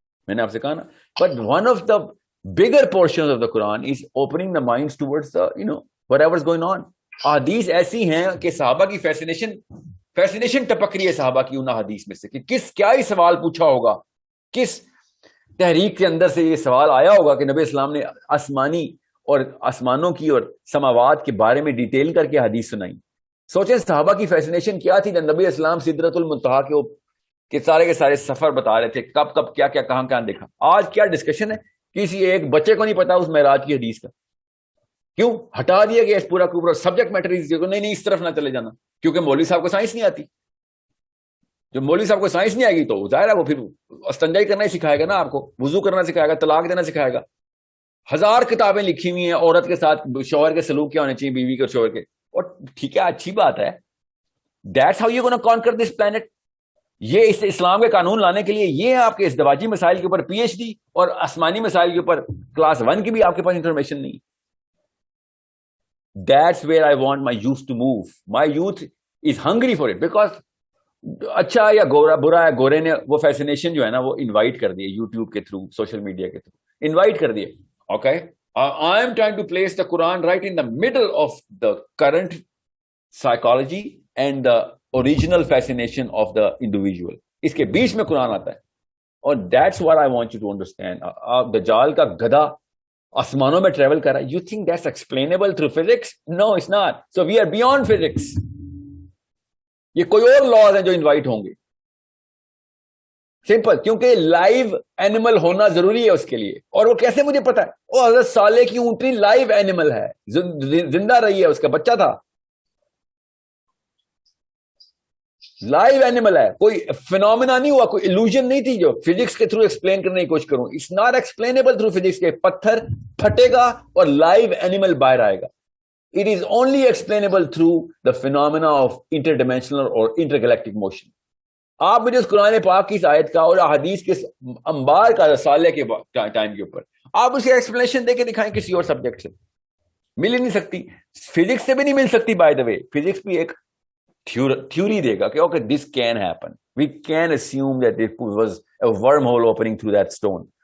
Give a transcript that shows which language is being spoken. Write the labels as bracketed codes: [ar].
[ur] میں نے آپ سے کہا نا, [en] But one of the bigger portions of the Quran is opening the minds towards the, you know, whatever's going on. [ur] حدیث ایسی ہیں کہ صحابہ کی فیسنیشن ٹپک رہی ہے صحابہ کی ان حدیث میں سے کہ کیا ہی سوال پوچھا ہوگا, کس تحریک کے اندر سے یہ سوال آیا ہوگا کہ نبی اسلام نے آسمانی اور آسمانوں کی اور سماوات کے بارے میں ڈیٹیل کر کے حدیث سنائی. سوچیں صحابہ کی فیسنیشن کیا تھی. نبی اسلام سدرۃ المنتہا کے سارے سفر بتا رہے تھے, کب کیا کہاں دیکھا. آج کیا ڈسکشن ہے, کسی ایک بچے کو نہیں پتا اس معراج کی حدیث کا. کیوں ہٹا دیا گیا اس پورا کا پورا سبجیکٹ میٹر؟ نہیں اس طرف نہ چلے جانا, کیونکہ مولوی صاحب کو سائنس نہیں آتی. جو مولوی صاحب کو سائنس نہیں آئے گی تو ظاہر ہے وہ پھر استنجائی کرنا ہی سکھائے گا نا, آپ کو وضو کرنا سکھائے گا, طلاق دینا سکھائے گا. 1000 کتابیں لکھی ہوئی ہیں عورت کے ساتھ شوہر کے سلوک کیا ہونے چاہیے, بیوی کے اور شوہر کے. اور ٹھیک ہے, اچھی بات ہے, [en] That's how you gonna conquer this planet. [ur] یہ اس اسلام کے قانون لانے کے لیے یہ آپ کے ازدواجی مسائل کے اوپر پی ایچ ڈی اور آسمانی مسائل کے اوپر کلاس 1 کی بھی آپ کے پاس انفارمیشن نہیں. [en] That's where I want my youth to move. My youth is hungry for it because [ur] اچھا یا برا ہے, گورے نے وہ فیسنیشن جو ہے نا وہ انوائٹ کر دیے یوٹیوب کے تھرو, سوشل میڈیا کے تھرو انوائٹ کر دیے. [en] Okay, I am trying to place the Quran right in the middle of the current psychology and the original fascination of the individual. [ur] اس کے بیچ میں قرآن آتا ہے. [en] اور that's what I want you to understand. [ur] دجال کا گدھا آسمانوں میں ٹریول کر رہا ہے. [en] You think that's explainable through physics? No, it's not. So we are beyond physics. [ur] یہ کوئی اور لاز ہیں جو انوائٹ ہوں گے. سمپل, کیونکہ لائیو اینیمل ہونا ضروری ہے اس کے لیے. اور وہ کیسے مجھے پتا ہے؟ وہ حضرت صالح کی اونٹنی لائیو اینیمل ہے, زندہ رہی ہے, اس کا بچہ تھا, لائیو اینیمل ہے, کوئی فینومینا نہیں ہوا, کوئی illusion نہیں تھی جو فزکس کے تھرو ایکسپلین کرنے کی کوشش کروں. [en] it's not explainable through [ur] physics کے. پتھر پھٹے گا اور لائیو اینیمل باہر آئے گا. [en] It is only explainable through the phenomena of interdimensional or intergalactic motion. [ur] آپ مجھے اس قرآن پاک کی اس آیت کا اور حدیث کے انبار کا صالح کے ٹائم کے اوپر آپ اسے ایکسپلینیشن دے کے دکھائیں کسی اور سبجیکٹ سے, مل ہی نہیں سکتی. فزکس سے بھی نہیں مل سکتی. [en] By the way physics بھی ایک theory دے گا کہ okay this can happen, we can assume that it was a wormhole opening through that stone.